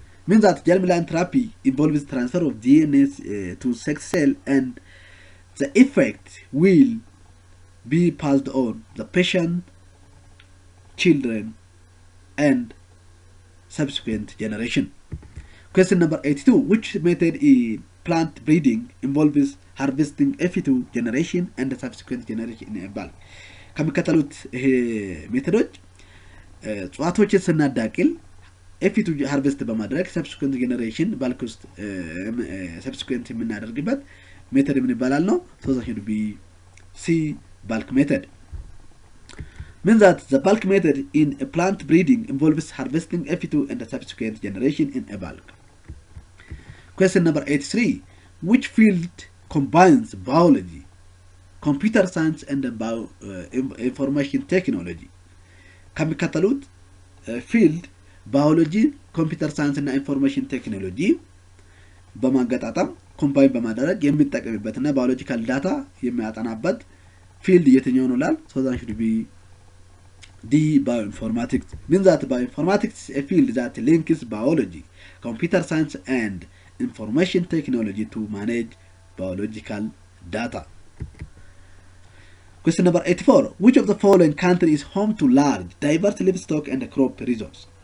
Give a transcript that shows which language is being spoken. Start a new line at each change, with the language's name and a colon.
English: Means that germline therapy involves transfer of DNA to sex cell and the effect will be passed on the patient, children and subsequent generation. Question number 82. Which method in plant breeding involves harvesting F2 generation and the subsequent generation in a bulk?
Amharic: ከሚከተሉት ይሄ ሜቶዶች እጽዋቶችን ስናዳቅል F2 ሃርቨስት በማድረግ ሰብስኩዌንት ጄኔሬሽን ባልክ ውስጥ ሰብስኩዌንት የምናደርግበት ሜተድ ምን ይባላል ነው?
English: so that should be C. bulk method. Means that the bulk method in a plant breeding involves harvesting F2 and the subsequent generation in a bulk. Question number 83. Which field combines biology, computer science and information technology?
Amharic: ከሚከተሉት ፊልድ ባዮሎጂ፣ ኮምፒውተር ሳይንስ እና ኢንፎርሜሽን ቴክኖሎጂ በማገጣጣም ኮምባይን በማድረግ የሚጠቀምበትና ባዮሎጂካል ዳታ የሚያጠናበት ፊልድ የትኛው ነው ላል?
English: so that should be D. Bioinformatics. Means that bioinformatics is a field that links biology, computer science and information technology to manage biological data. Question number 84. Which of the following country is home to large, diverse livestock and crop resource?